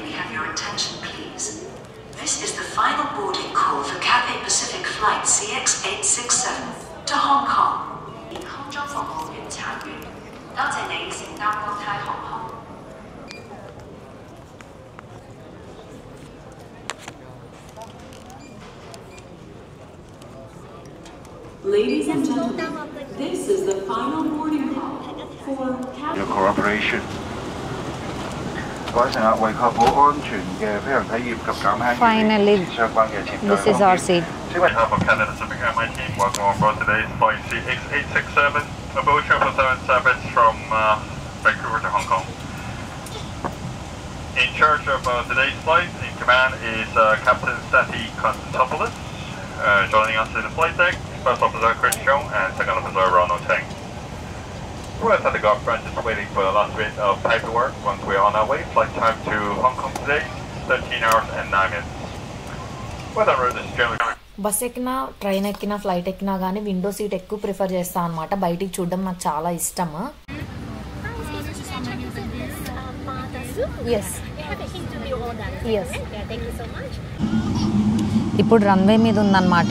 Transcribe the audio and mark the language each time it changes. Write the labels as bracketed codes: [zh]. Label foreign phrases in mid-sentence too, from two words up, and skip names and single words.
[en] to Hong Kong. [yue] 空中服務員參與，多謝你乘搭國泰航空。 [en] Ladies and gentlemen, this is the final boarding call for Your cooperation. [yue] 各位乘客為確保安全嘅飛行體驗及減輕與相關嘅潛在風險。 [en] On behalf of Cathay Pacific Airways team, welcome on board today's flight CX867, a Boeing 777 from Vancouver to Hong Kong. In charge of today's flight, in command is Captain Sati Konstantopoulos. Joining us in the flight deck, First Officer Chris Cheung and Second Officer Ronald Teng. We're at the golf branch just waiting for the last bit of paperwork. Once we're on our way, flight time to Hong Kong today, 13 hours and 9 minutes. Weather route is generally... [te] బస్ ఎక్కినా, ట్రైన్ ఎక్కినా, ఫ్లైట్ ఎక్కినా కానీ [en] window seat [te] ఎక్కువ ప్రిఫర్ చేస్తాను అనమాట. బయటికి చూడడం నాకు చాలా ఇష్టము. ఇప్పుడు రన్వే మీద ఉందన్నమాట.